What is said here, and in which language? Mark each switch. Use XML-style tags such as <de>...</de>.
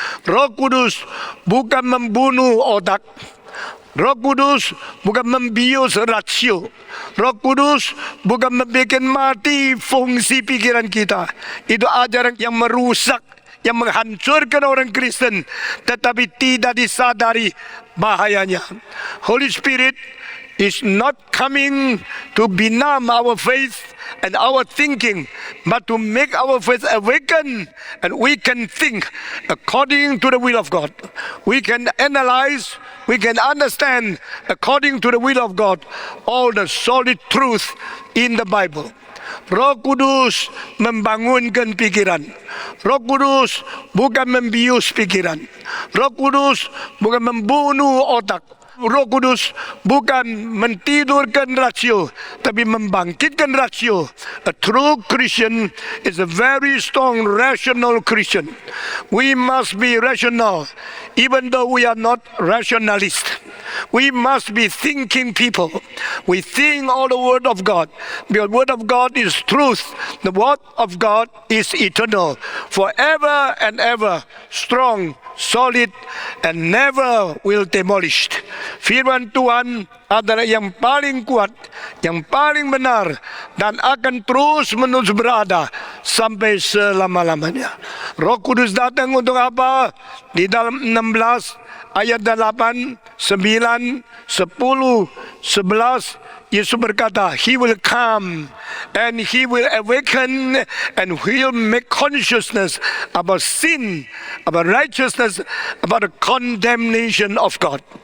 <id>Roh Kudus bukan membunuh otak. Roh Kudus bukan membius rasio. Roh Kudus bukan membuat mati fungsi pikiran kita. Itu ajaran yang merusak, yang menghancurkan orang Kristen, tetapi tidak disadari bahayanya.</id> <en>Holy Spirit is not coming to benumb our faith and our thinking, but to make our faith awaken, and we can think according to the will of God. We can analyze, we can understand according to the will of God all the solid truth in the Bible.</en> <id>Roh Kudus membangunkan pikiran. Roh Kudus bukan membius pikiran. Roh Kudus bukan membunuh otak. Roh Kudus bukan mentidurkan rasio, tapi membangkitkan rasio.</id> <en>A true Christian is a very strong rational Christian. We must be rational, even though we are not rationalists. We must be thinking people. We think all the Word of God. The Word of God is truth. The Word of God is eternal, forever and ever, strong, solid, and never will demolished.</en> <id>Firman Tuhan adalah yang paling kuat, yang paling benar, dan akan terus menerus berada sampai selama-lamanya. Roh Kudus datang untuk apa? Di dalam 16 ayat 8, 9, 10, 11, Yesus berkata,</id> <en>He will come and He will awaken and He'll make consciousness about sin, about righteousness, about the condemnation of God.</en>